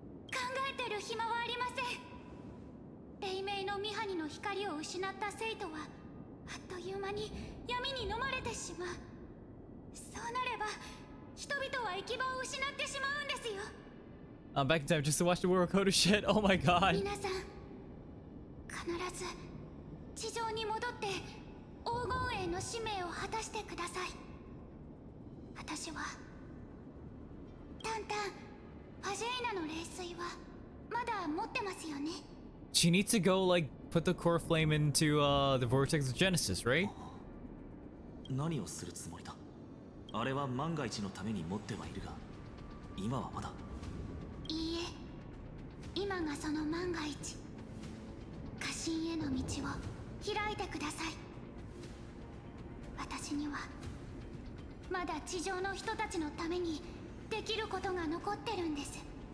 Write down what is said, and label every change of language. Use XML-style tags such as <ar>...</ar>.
<ja>考えてる暇はありません。黎明のミハニの光を失った生徒はあっという間に闇に飲まれてしまう。そうなれば人々は行き場を失ってしまうんですよ。</ja> <en>I'm back in time just to watch the world code of shit. Oh my god.</en> <ja>皆さん必ず地上に戻って黄金栄の使命を果たしてください。私はタンタン、ファジェイナの霊水はまだ持ってますよね。</ja> <en>She needs to go like put the Coreflame into the vortex of Genesis, right?</en> <ja>何をするつもりだ？あれは万が一のために持ってはいるが今はまだ。いいえ、今がその万が一。過信への道を開いてください。私にはまだ地上の人たちのためにできることが残ってるんです。</ja>